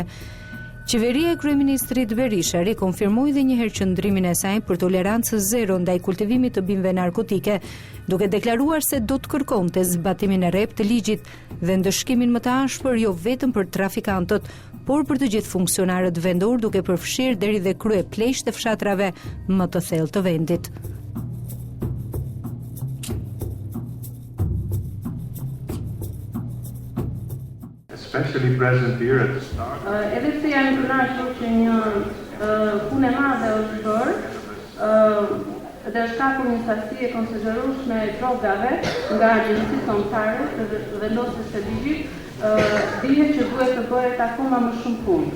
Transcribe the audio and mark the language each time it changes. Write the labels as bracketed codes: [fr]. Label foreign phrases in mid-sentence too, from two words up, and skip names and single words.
[sq] Qeveria e kryeministrit Berisha rikonfirmoi edhe një herë qëndrimin e saj për tolerancë zero ndaj kultivimit të bimëve narkotike, duke deklaruar se do të kërkonte zbatimin e rreptë të ligjit dhe ndëshkimin më të ashpër jo vetëm për trafikantët, por për të gjithë funksionarët vendor, duke përfshirë deri dhe krye pleqë të fshatrave më të thellë të vendit. [en] Especially present here at the start. [sq] Edhe pse janë kënaqur që një punë e madhe është bërë, dhe është kapur një sasi e konsiderueshme e drogave nga agjencitë kombëtare të vendosjes së ligjit, dihet që duhet të bëhet akoma më shumë punë.